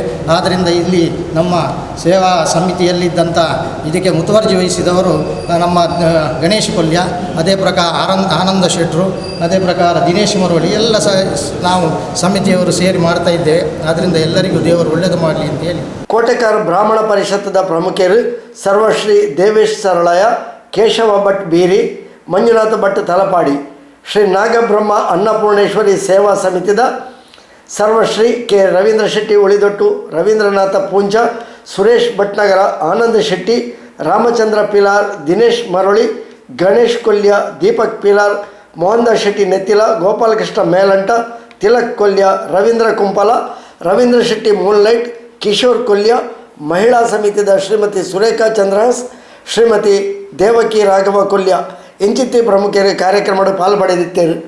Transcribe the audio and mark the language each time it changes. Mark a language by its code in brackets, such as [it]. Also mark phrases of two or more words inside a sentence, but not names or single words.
[kn] ಆದ್ದರಿಂದ ಇಲ್ಲಿ ನಮ್ಮ ಸೇವಾ ಸಮಿತಿಯಲ್ಲಿದ್ದಂಥ ಇದಕ್ಕೆ ಮುತುವರ್ಜಿ ವಹಿಸಿದವರು ನಮ್ಮ ಗಣೇಶ್ ಕೊಲ್ಯ, ಅದೇ ಪ್ರಕಾರ ಆನಂದ ಶೆಟ್ರು, ಅದೇ ಪ್ರಕಾರ ದಿನೇಶ್ ಮರವಳ್ಳಿ ಎಲ್ಲ ಸಹ ನಾವು ಸಮಿತಿಯವರು ಸೇರಿ ಮಾಡ್ತಾ ಇದ್ದೇವೆ. ಆದ್ದರಿಂದ ಎಲ್ಲರಿಗೂ ದೇವರು ಒಳ್ಳೆಯದು ಮಾಡಲಿ ಅಂತೇಳಿ [tcy] ಕೋಟೆಕಾರ ಬ್ರಾಹ್ಮಣ ಪರಿಷತ್ತದ ಪ್ರಮುಖರು ಸರ್ವಶ್ರೀ ದೇವೇಶ್ ಸರಳಯ, ಕೇಶವ ಭಟ್ ಬೀರಿ, ಮಂಜುನಾಥ ಭಟ್ ತಲಪಾಡಿ, ಶ್ರೀ ನಾಗಬ್ರಹ್ಮ ಅನ್ನಪೂರ್ಣೇಶ್ವರಿ ಸೇವಾ ಸಮಿತಿದ ಸರ್ವಶ್ರೀ ಕೆ ರವೀಂದ್ರ ಶೆಟ್ಟಿ ಉಳಿದೊಟ್ಟು, ರವೀಂದ್ರನಾಥ ಪೂಂಜ, ಸುರೇಶ್ ಭಟ್ನಗರ, ಆನಂದ್ ಶೆಟ್ಟಿ, ರಾಮಚಂದ್ರ ಪಿಲಾರ್, ದಿನೇಶ್ ಮರಳಿ, ಗಣೇಶ್ ಕೊಲ್ಯ, ದೀಪಕ್ ಪಿಲಾರ್, ಮೋಹನ್ದಾಸ್ ಶೆಟ್ಟಿ ನೆತ್ತಿಲ, ಗೋಪಾಲಕೃಷ್ಣ ಮೇಲಂಟ, ತಿಲಕ್ ಕೊಲ್ಯ, ರವೀಂದ್ರ ಕುಂಪಲ, ರವೀಂದ್ರ ಶೆಟ್ಟಿ ಮೂನ್ಲೈಟ್, ಕಿಶೋರ್ ಕೊಲ್ಯ, ಮಹಿಳಾ ಸಮಿತಿದ ಶ್ರೀಮತಿ ಸುರೇಖಾ ಚಂದ್ರಹಾಸ್, ಶ್ರೀಮತಿ ದೇವಕಿ ರಾಘವ ಕೊಲ್ಯ ಇಂಚಿತ್ತಿ ಪ್ರಮುಖರು ಕಾರ್ಯಕ್ರಮದ ಪಾಲ್ಪಡೆದಿದ್ದರು.